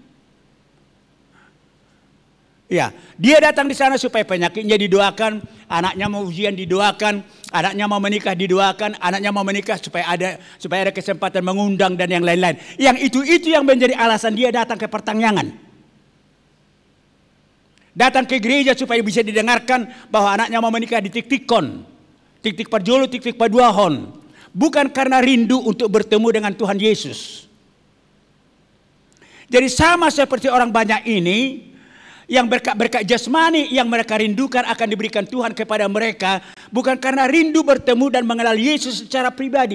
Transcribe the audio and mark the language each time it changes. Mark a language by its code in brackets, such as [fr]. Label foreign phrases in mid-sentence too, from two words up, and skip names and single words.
[id] Ya, dia datang di sana supaya penyakitnya didoakan, anaknya mau ujian didoakan, anaknya mau menikah didoakan, anaknya mau menikah supaya ada kesempatan mengundang dan yang lain-lain. Yang itu yang menjadi alasan dia datang ke pertanyaan. Datang ke gereja supaya bisa didengarkan bahwa anaknya mau menikah di [bbc] tik-tikon, tik-tik parjolo, tik-tik paduahon. [id] Bukan karena rindu untuk bertemu dengan Tuhan Yesus. Jadi sama seperti orang banyak ini, yang berkat-berkat jasmani yang mereka rindukan akan diberikan Tuhan kepada mereka, bukan karena rindu bertemu dan mengenal Yesus secara pribadi.